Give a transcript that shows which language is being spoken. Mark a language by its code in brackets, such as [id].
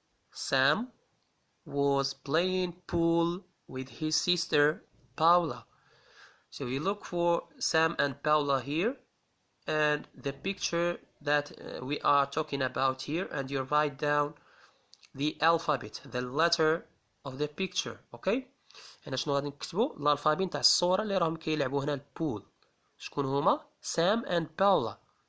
[en] Sam was playing pool with his sister Paula. So you look for Sam and Paula here, and the picture that we are talking about here, and you write down the alphabet, the letter of the picture. [ar] اوكي هنا شنو غادي نكتبو؟ الالفابي نتاع الصورة اللي راهم كيلعبوا هنا البول. شكون هما؟ Sam and Paula.